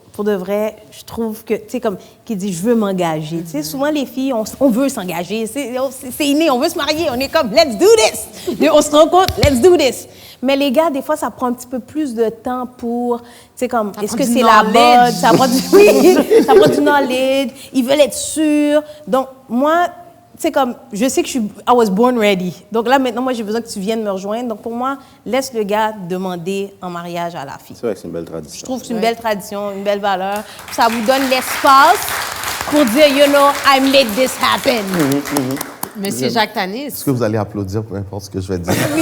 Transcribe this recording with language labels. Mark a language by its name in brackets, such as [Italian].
[French] pour de vrai, je trouve que, tu sais, comme, qui dit, je veux m'engager. Tu sais, souvent, les filles, on veut s'engager. C'est inné, on veut se marier. On est comme, [English] let's do this. [French] Et on se rend compte, let's do this. Mais les gars, des fois, ça prend un petit peu plus de temps pour, tu sais, comme, est-ce que c'est la mode? Ça prend ça prend du knowledge. Ils veulent être sûrs. Donc, moi, tu sais, comme, je sais que [English] I was born ready. [French] Donc là, maintenant, moi, j'ai besoin que tu viennes me rejoindre. Donc, pour moi, laisse le gars demander en mariage à la fille. C'est vrai que c'est une belle tradition. Je trouve que c'est une belle tradition, une belle valeur. Ça vous donne l'espace pour dire, [English] you know, I made this happen. [French] Monsieur Jacques Tanis. Est-ce que vous allez applaudir, peu importe ce que je vais dire?